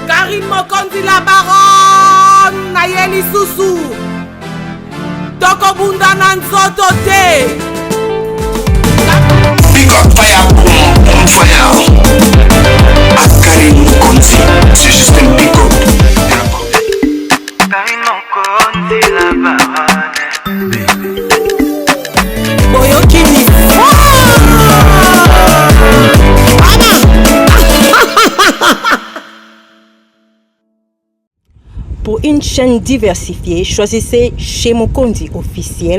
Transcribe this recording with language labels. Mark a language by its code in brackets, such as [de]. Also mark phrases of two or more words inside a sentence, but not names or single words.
[ln] Karine Mokonzi la baronne Nayeli Susu Toko bunda na nzoto te. [en] Big up fire, boom fire. [fr] Karine Mokonzi, c'est juste un [en] big up. [fr] Karine Mokonzi la baronne. [ln] Boyokini. [fr] Pour une chaîne diversifiée, choisissez chez Mokonzi officiel.